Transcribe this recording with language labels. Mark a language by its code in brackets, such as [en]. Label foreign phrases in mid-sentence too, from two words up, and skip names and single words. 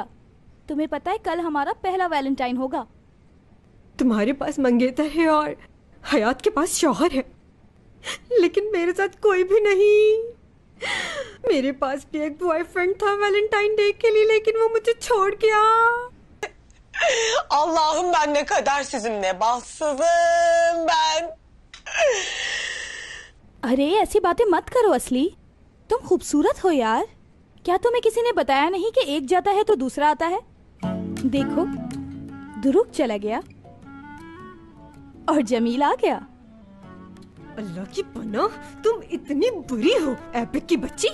[hi] तुम्हें पता है कल हमारा पहला वैलेंटाइन होगा। तुम्हारे पास मंगेतर है और हयात के पास शौहर है, लेकिन मेरे साथ कोई भी नहीं। मेरे पास भी एक बॉयफ्रेंड था वैलेंटाइन डे के लिए, लेकिन वो मुझे छोड़ गया। [tr] Allah'ım ben ne kadar sizinle bahtsızım ben. [hi] अरे ऐसी बातें मत करो असली, तुम खूबसूरत हो यार। क्या तुम्हें किसी ने बताया नहीं कि एक जाता है तो दूसरा आता है? देखो, दुरुक चला गया और जमील आ गया। अल्लाह की पनाह, तुम इतनी बुरी हो एपिक की बच्ची।